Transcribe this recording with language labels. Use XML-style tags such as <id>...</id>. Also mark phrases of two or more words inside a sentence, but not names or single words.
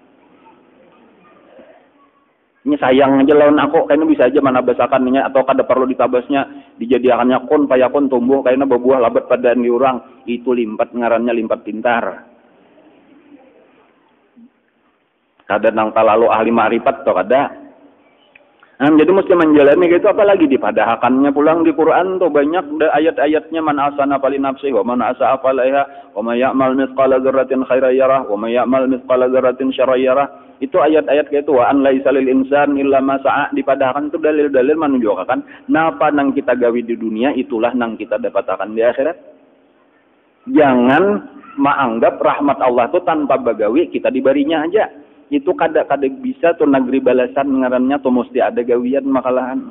<bjn>Ini sayang aja lawan aku, kayaknya bisa aja menabasakannya atau kada perlu ditabasnya, dijadikannya</bjn> <ar>كن فيكون</ar> <bjn>tumbuh kayaknya berbuah labat pada di orang. Itu limpat ngarannya limpat pintar. Kada nang talalu ahli ma'rifat atau kada. Jadi mesti menjalani gitu, apalagi dipadahakannya pulang di Quran tuh banyak ayat-ayatnya,</bjn> <ar>من أحسن فلنفسه ومن أساء فعليها ومن يعمل مثقال ذرة خيرا يره ومن يعمل مثقال ذرة شرا يره.</ar> <bjn>Itu ayat-ayat kayak itu,</bjn> <ar>وأن ليس للإنسان إلا ما سعى,</ar> <bjn>dipadahakan itu dalil-dalil menunjukkan napa nang kita gawi di dunia itulah nang kita dapatakan di akhirat. Jangan menganggap rahmat Allah itu tanpa bagawi kita dibarinya aja. Itu kada bisa tuh negeri balasan ngarannya tuh mesti ada gawian makalahan.</bjn>